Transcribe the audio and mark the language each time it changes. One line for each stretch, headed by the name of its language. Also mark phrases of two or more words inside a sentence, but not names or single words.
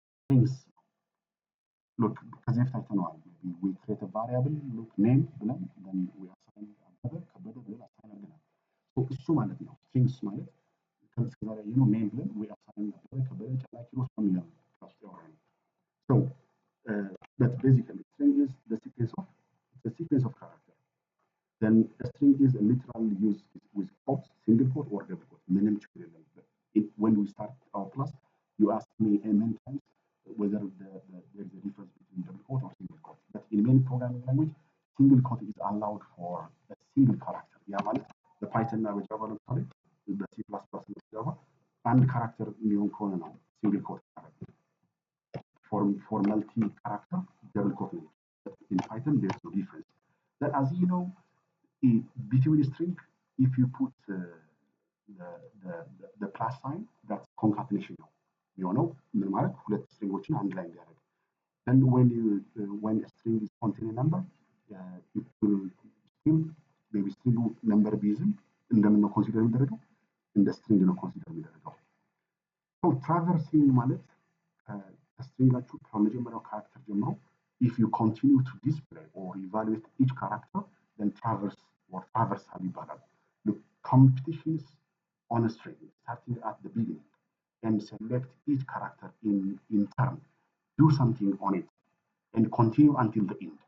English: strings look
Amharic: ከዚህ በፊት አይተነዋል።
English: we create a variable look name ብለን then we assign አበበ ከበደ ብለን assign አድርገናል።
Amharic: እሱ ማለት ነው
English: strings
Amharic: ማለት ከዚህ ጋር
English: name ብለን we assign አበበ ከበደ ጨላ ኪሮስ በሚለው class ያወራል። so but basically string is the sequence of character. Then a string is literally used with quotes, single quote or double quote.
Amharic: ምንም ችግር የለም።
English: When we start our class, you asked me many times whether there is a difference between double quote or single quote. But in many programming language, single quote is allowed for a single character.
Amharic: ያ ማለት በፓይተን እና በጃቫ ለምሳሌ በሲ ፕላስ ፕላስ እና ጃቫ አንድ ካራክተር የሚሆን ከሆነ ነው
English: single quote for multi character double quote
Amharic: ነው።
English: In Python there's no difference. But as you know, between string, if you put the plus sign, that's concatenation
Amharic: ነው የሚሆነው። ምን ማለት ሁለት ስትሪንጎችን አንድ ላይ እንዲያደርግ።
English: then when a string is containing number, it will still maybe string number
Amharic: ቢይዝም እንደምን ነው ኮንሲደር የሚደረገው? እንደ string ነው ኮንሲደር የሚደረገው።
English: so traversing
Amharic: ማለት ከስትሪንጋችሁ ከመጀመሪያው ካራክተር ጀምሮ
English: if you continue to display or evaluate each character, then traversal ይባላል። The competitions on a string starting at the beginning and select each character in turn, do something on it, and continue until the end.